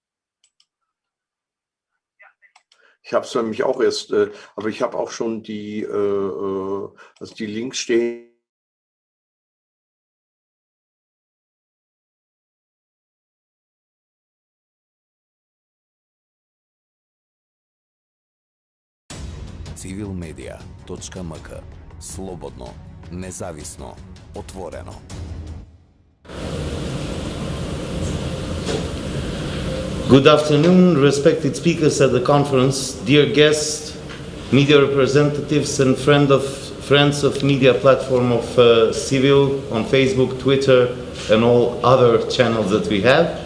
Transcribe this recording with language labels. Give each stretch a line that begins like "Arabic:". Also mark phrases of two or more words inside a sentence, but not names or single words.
German: Ich habe es nämlich auch erst, aber ich habe auch schon die Links stehen. civilmedia.mk.
Macedonian: Слободно, независно, отворено.
English: Good afternoon, respected speakers at the conference, dear guests, media representatives and friends of media platform of Civil on Facebook, Twitter and all other channels that we have.